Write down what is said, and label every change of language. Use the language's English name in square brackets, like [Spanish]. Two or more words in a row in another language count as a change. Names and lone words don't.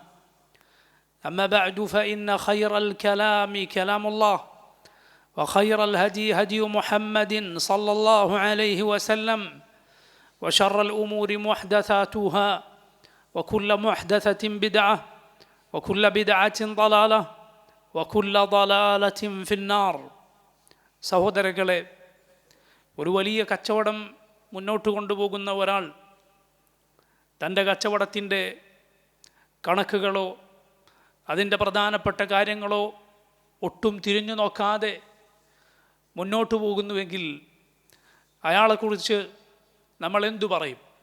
[Arabic] أما بعد، فإن خير الكلام كلام الله، وخير الهدي هدي محمد صلى الله عليه وسلم، وشر الأمور محدثاتها وكل محدثة بدعة وكل بدعة ضلالة وكل ضلالة في النار. [Malayalam] സഹോദരങ്ങളെ, ഒരു വലിയ കച്ചവടം മുന്നോട്ട് കൊണ്ടുപോകുന്ന ഒരാൾ തൻ്റെ കച്ചവടത്തിൻ്റെ കണക്കുകളോ അതിൻ്റെ പ്രധാനപ്പെട്ട കാര്യങ്ങളോ ഒട്ടും തിരിഞ്ഞു നോക്കാതെ മുന്നോട്ട് പോകുന്നുവെങ്കിൽ അയാളെക്കുറിച്ച് നമ്മൾ എന്തു പറയും?